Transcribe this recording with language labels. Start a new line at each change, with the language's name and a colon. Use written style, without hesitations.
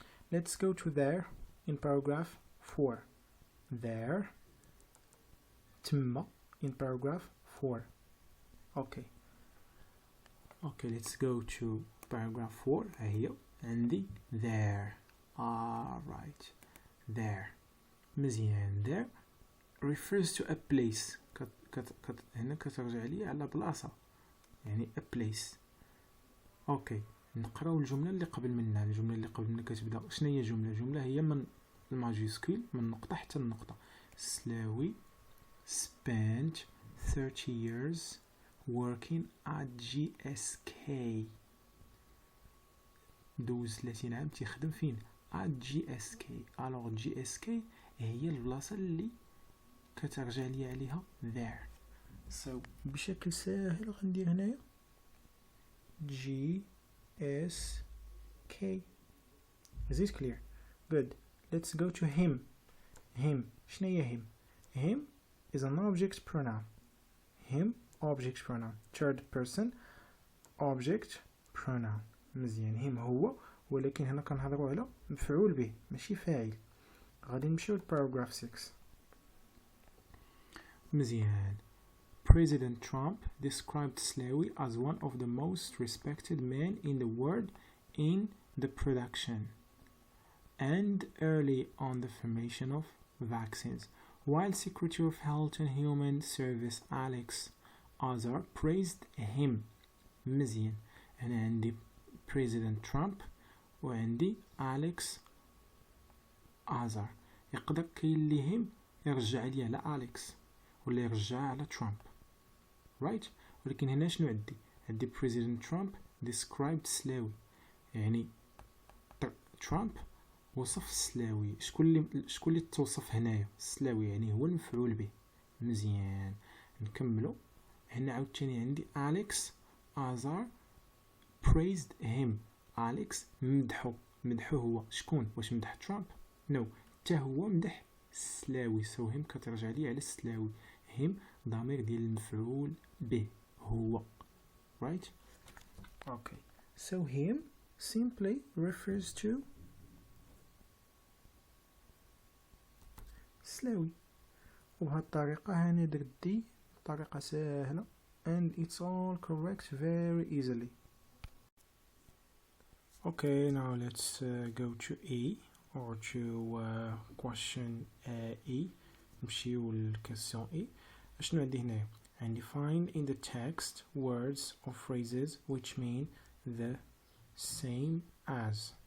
English: Let's go to there in paragraph 4. There تما in paragraph 4. Okay, let's go to paragraph 4.
Arabic: هي عندي there.
English: right.
Arabic: there مزيان.
English: there refers to a place.
Arabic: هنا كترجع لي على بلاصة، يعني
English: a place.
Arabic: اوكي نقراو الجملة اللي قبل منها. الجملة اللي قبل منها كتبدا شنو هي الجملة هي من الماجيسكول من النقطة حتى النقطة.
English: سلاوي spent 30 years working at GSK.
Arabic: دوز 30 عام تيخدم فين؟
English: at GSK.
Arabic: alors GSK هي البلاصة اللي كترجع لي عليها there. so بشكل ساهل غندير هنايا GSK.
English: is it clear? good. let's go to him.
Arabic: شنو هي
English: him is an object pronoun. object pronoun. third person object pronoun.
Arabic: مزيان. هو ولكن هنا كنهضروا على مفعول به ماشي فاعل. غادي نمشيو لباراجراف 6. مزيان.
English: President Trump described Slawi as one of the most respected men in the world in the production and early on the formation of vaccines, while Secretary of Health and Human Service Alex Azar praised him.
Arabic: مزيان. أنا عندي President Trump وعندي Alex Azar. يقدر كاين اللي هم يرجع لي على أليكس ولا يرجع على ترامب right. ولكن هنا شنو عندي
English: President Trump described
Arabic: سلاوي، يعني ترامب وصف السلاوي. شكون اللي توصف هنايا السلاوي، يعني هو المفعول به. مزيان نكملو. هنا عاوتاني عندي أليكس أزار
English: praised him.
Arabic: أليكس مدحو هو شكون؟ واش مدح ترامب؟ نو حتى هو مدح السلاوي. سو هم كترجع لي على السلاوي. هم ضمير ديال المفعول به هو right.
English: Okay, so him simply refers to سلاوي.
Arabic: وبهذه الطريقة هاني درت دي بطريقة سهلة
English: and it's all correct very easily. Okay, now let's go to E or to question E.
Arabic: نمشيو للكسيون E. شنو عندي هنايا؟ عندي
English: find in the text words or phrases which mean the same as.